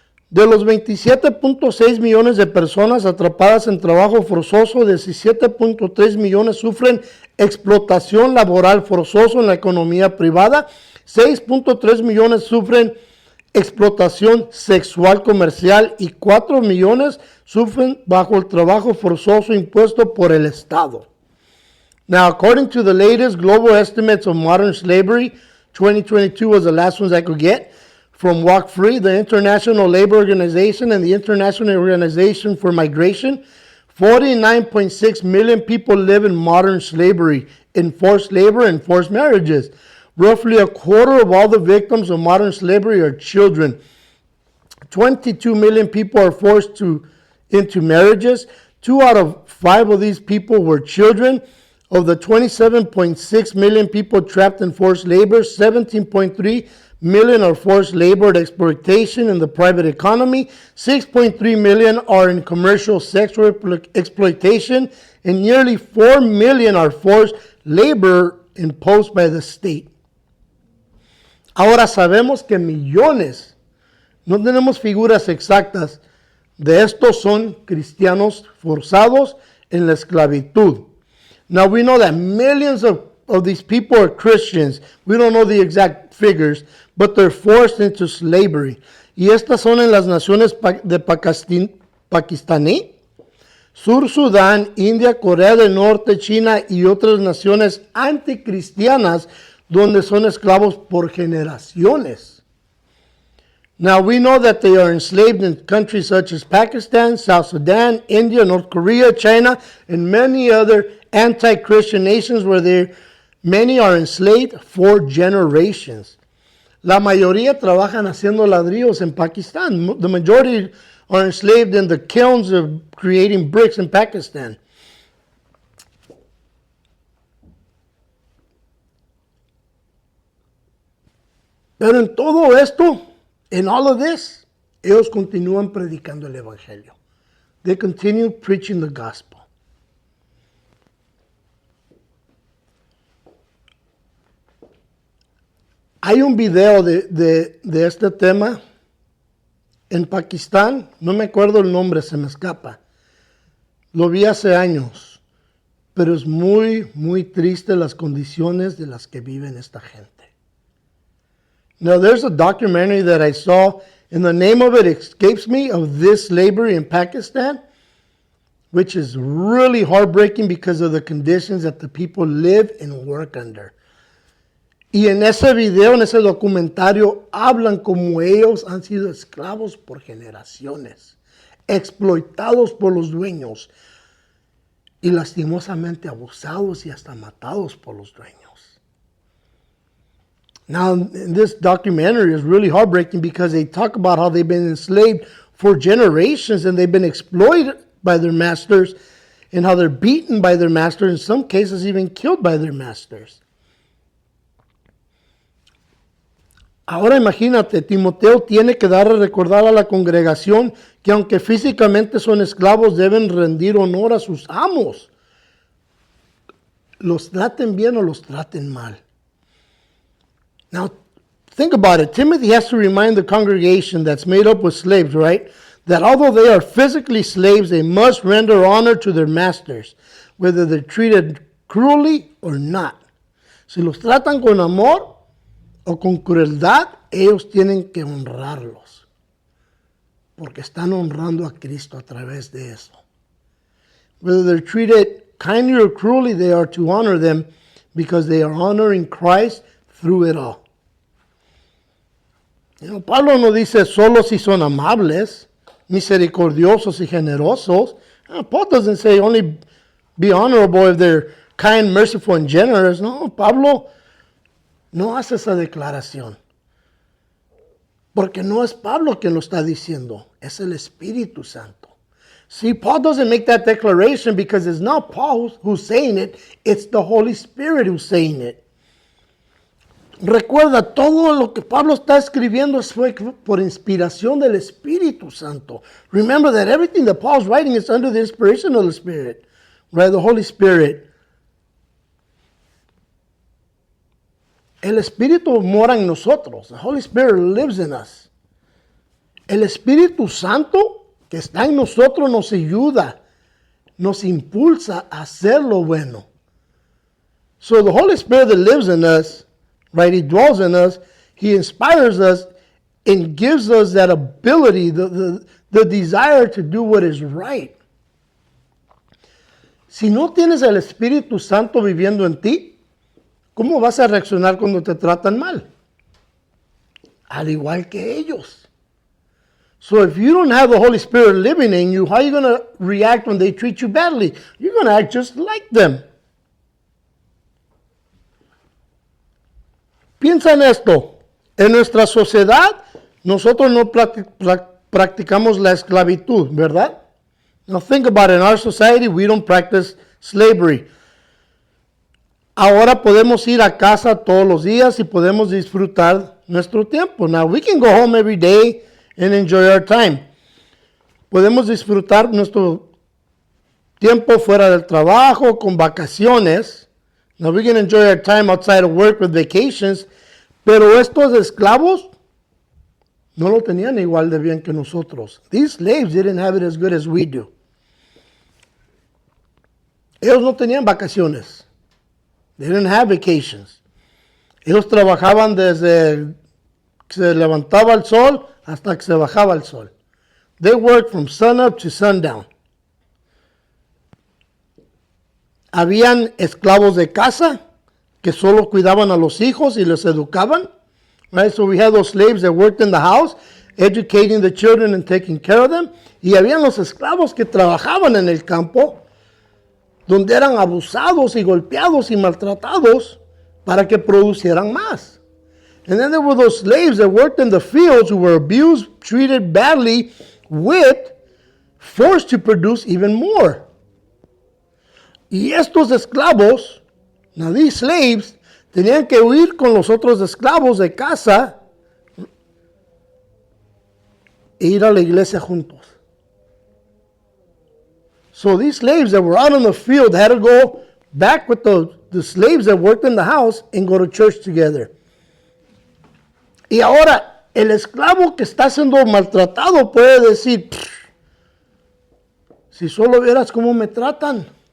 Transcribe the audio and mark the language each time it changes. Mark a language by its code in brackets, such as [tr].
[es] De los 27.6 millones de personas atrapadas en trabajo forzoso, 17.3 millones sufren explotación laboral forzosa en la economía privada, 6.3 millones sufren explotación sexual comercial y 4 millones sufren bajo el trabajo forzoso impuesto por el Estado. [en] Now, according to the latest global estimates of modern slavery, 2022 was the last ones I could get, from Walk Free, the International Labor Organization, and the International Organization for Migration, 49.6 million people live in modern slavery, in forced labor and forced marriages, Roughly a quarter of all the victims of modern slavery are children. 22 million people are forced into marriages. 2 out of 5 of these people were children. Of the 27.6 million people trapped in forced labor, 17.3 million are forced labor and exploitation in the private economy. 6.3 million are in commercial sexual exploitation, and nearly 4 million are forced labor imposed by the state. [es] Ahora sabemos que millones, no tenemos figuras exactas, de estos son cristianos forzados en la esclavitud. [en] Now we know that millions of these people are Christians. We don't know the exact figures, but they're forced into slavery. [es] Y estas son en las naciones de Pakistaní, Sur Sudán, India, Corea del Norte, China y otras naciones anticristianas donde son esclavos por generaciones. [en] Now we know that they are enslaved in countries such as Pakistan, South Sudan, India, North Korea, China, and many other anti-Christian nations where many are enslaved for generations. [es] La mayoría trabajan haciendo ladrillos en Pakistán. [en] The majority are enslaved in the kilns of creating bricks in Pakistan. [es] Pero en todo esto, [en] in all of this, [es] ellos continúan predicando el evangelio. [en] They continue preaching the gospel. [es] Hay un video de este tema en Pakistán, no me acuerdo el nombre, se me escapa. Lo vi hace años, pero es muy, muy triste las condiciones de las que viven esta gente. [en] Now, there's a documentary that I saw, and the name of it escapes me, of this slavery in Pakistan, which is really heartbreaking because of the conditions that the people live and work under. [es] Y en ese video, en ese documentario, hablan como ellos han sido esclavos por generaciones, explotados por los dueños y lastimosamente abusados y hasta matados por los dueños. [en] Now, this documentary is really heartbreaking because they talk about how they've been enslaved for generations and they've been exploited by their masters and how they're beaten by their masters, in some cases even killed by their masters. [es] Ahora imagínate, Timoteo tiene que dar a recordar a la congregación que aunque físicamente son esclavos, deben rendir honor a sus amos. Los traten bien o los traten mal. [en] Now, think about it. Timothy has to remind the congregation that's made up with slaves, right? That although they are physically slaves, they must render honor to their masters, whether they're treated cruelly or not. [es] Si los tratan con amor o con crueldad, ellos tienen que honrarlos, porque están honrando a Cristo a través de eso. [en] Whether they're treated kindly or cruelly, they are to honor them because they are honoring Christ through it all. [es] Pablo no dice solo si son amables, misericordiosos y generosos. [en] Paul doesn't say only be honorable if they're kind, merciful, and generous. [es] No, Pablo no hace esa declaración. Porque no es Pablo quien lo está diciendo, es el Espíritu Santo. [en] See, Paul doesn't make that declaration because it's not Paul who's saying it, it's the Holy Spirit who's saying it. [es] Recuerda, todo lo que Pablo está escribiendo fue por inspiración del Espíritu Santo. [en] Remember that everything that Paul's writing is under the inspiration of the Spirit, right? The Holy Spirit. [es] El Espíritu mora en nosotros. [en] The Holy Spirit lives in us. [es] El Espíritu Santo que está en nosotros nos ayuda, nos impulsa a hacer lo bueno. [en] So the Holy Spirit that lives in us, right, He dwells in us, He inspires us and gives us that ability, the desire to do what is right. [es] Si no tienes el Espíritu Santo viviendo en ti, ¿cómo vas a reaccionar cuando te tratan mal? Al igual que ellos. [en] So if you don't have the Holy Spirit living in you, how are you going to react when they treat you badly? You're going to act just like them. [es] Piensa en esto. En nuestra sociedad, nosotros no practicamos la esclavitud, ¿verdad? [en] Now think about it. In our society, we don't practice slavery. [es] Ahora podemos ir a casa todos los días y podemos disfrutar nuestro tiempo. [en] Now we can go home every day and enjoy our time. [es] Podemos disfrutar nuestro tiempo fuera del trabajo, con vacaciones. [en] Now we can enjoy our time outside of work with vacations. [es] Pero estos esclavos no lo tenían igual de bien que nosotros. [en] These slaves didn't have it as good as we do. [es] Ellos no tenían vacaciones. [en] They didn't have vacations. [es] Ellos trabajaban desde que se levantaba el sol hasta que se bajaba el sol. [en] They worked from sunup to sundown. [es] Habían esclavos de casa que solo cuidaban a los hijos y los educaban. [en] Right? So we had those slaves that worked in the house, educating the children and taking care of them. [es] Y habían los esclavos que trabajaban en el campo, donde eran abusados y golpeados y maltratados para que producieran más. [en] And then there were those slaves that worked in the fields who were abused, treated badly, whipped, forced to produce even more. [es] Y estos esclavos, [en] now these slaves, [es] tenían que huir con los otros esclavos de casa e ir a la iglesia juntos. [en] So these slaves that were out in the field had to go back with the slaves that worked in the house and go to church together. [es] Y ahora, el esclavo que está siendo maltratado puede decir, si solo vieras cómo me tratan.